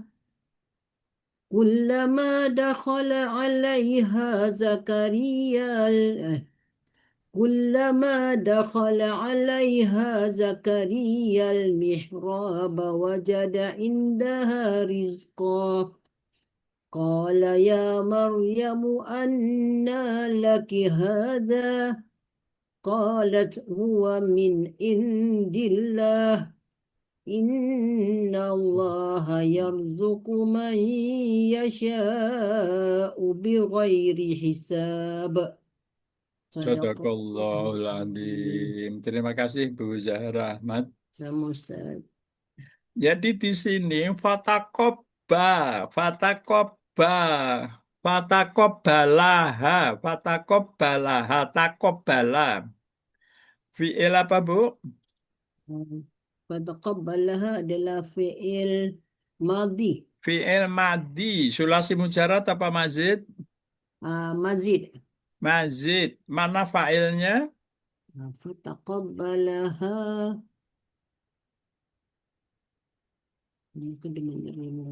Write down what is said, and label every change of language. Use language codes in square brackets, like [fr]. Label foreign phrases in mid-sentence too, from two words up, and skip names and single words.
[ar] كلما دخل عليها زكريا كلما دخل عليها زكريا المحراب وجد عندها رزقا قال يا مريم أنى لك هذا قالت هو من عند الله إن الله يرزق من يشاء بغير حساب صدق الله Sadaqallahul العظيم. Adzim. [id] Terima kasih Bu Zahra Ahmad. Sama Ustaz. Jadi di sini [ar] فتقبل، فتقبل، فتقبلها، فتقبلها، تقبل. [id] Fi'il apa Bu? Fataqabbalaha adalah [ar] فعل ماضٍ. فعل ماضٍ. ثلاثي مجرد apa mazid? Mazid. [id] Mazid. Mana fa'ilnya? Fataqabbalaha. Ini kedengaran.